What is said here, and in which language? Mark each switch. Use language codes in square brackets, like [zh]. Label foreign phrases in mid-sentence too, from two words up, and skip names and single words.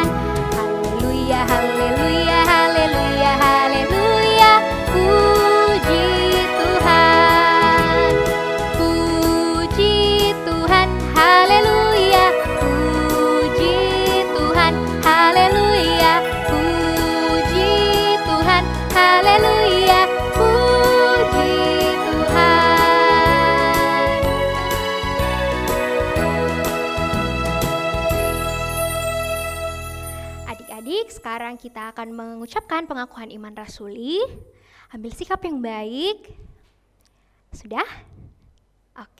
[id] Haleluya, haleluya, haleluya, haleluya, puji Tuhan. Puji Tuhan, haleluya, puji Tuhan, haleluya, puji Tuhan, haleluya, puji Tuhan. Sekarang kita akan mengucapkan pengakuan iman rasuli. Ambil sikap yang baik. Sudah? Oke.